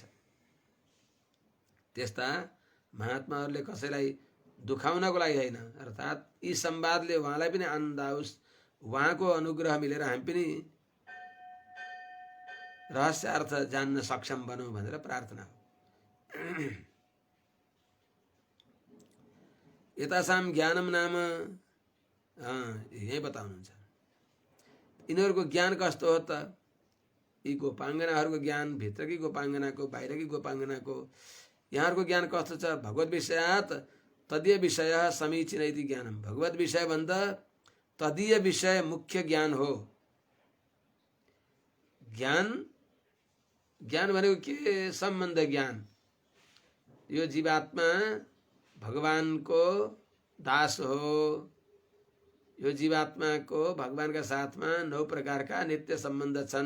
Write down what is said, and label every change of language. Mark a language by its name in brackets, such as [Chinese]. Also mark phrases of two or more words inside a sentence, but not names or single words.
[Nepali] त्यस्ता महात्माहरूले कसैलाई दुखाउनको लागि होइन, अर्थात् यी संवादले उहाँलाई पनि आनन्द आओस्, उहाँको अनुग्रह मिलेर हामी पनि रहस्यार्थ जान्न सक्षम बनौँ भनेर प्रार्थना हो। [Sanskrit] एतासां ज्ञानम [Nepali] नाम यही बताउनुहुन्छ। यिनीहरूको ज्ञान कस्तो हो त? यी गोपाङ्गनाहरूको ज्ञान, भित्रकी गोपाङ्गनाको, बाहिरकी गोपाङ्गनाको, यहाँहरूको ज्ञान कस्तो छ? [Sanskrit] भगवत विषयात तदीय विषय समीचीन इति ज्ञानम। [Nepali] भगवत विषय भन्दा तदीय विषय मुख्य ज्ञान हो। ज्ञान ज्ञान भनेको के? सम्बन्ध ज्ञान। यो जीवात्मा भगवानको दास हो। यो जीवात्माको भगवानका साथमा 9 प्रकारका नित्य सम्बन्ध छन्।